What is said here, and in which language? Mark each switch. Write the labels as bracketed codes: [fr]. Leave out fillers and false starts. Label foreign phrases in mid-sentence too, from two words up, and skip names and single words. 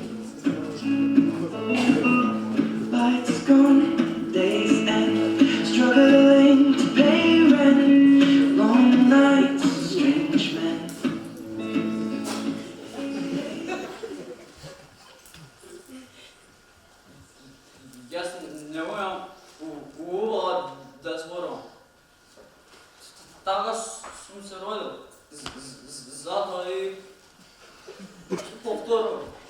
[en] Lights gone, days end, struggling to pay rent, long nights, strange men. [mk] Јас не можам ова да зборам. Така сум се родил. Затоа и повторно.